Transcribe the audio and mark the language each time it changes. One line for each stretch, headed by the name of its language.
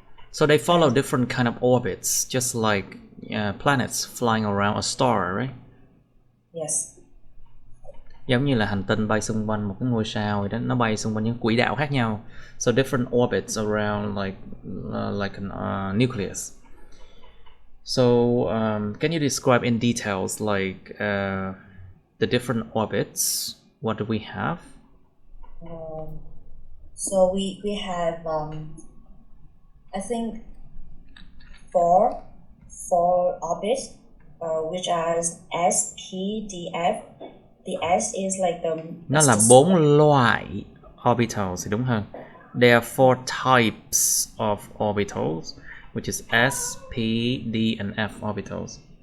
English: So they follow different kind of orbits, just like planets flying around a star, right? Yes.
Vietnamese: Giống như là hành tinh bay xung quanh một cái ngôi sao vậy đó, nó bay xung quanh những quỹ đạo khác nhau.
English: So different orbits around like a nucleus. So can you describe in details like the different orbits? What do we have? So we have I think four orbits, which are S, P, D, F. The S is like the
Vietnamese: Nó là 4 loại orbitals thì đúng hơn.
English: There are 4 types of orbitals, which is S, P, D, and F orbitals.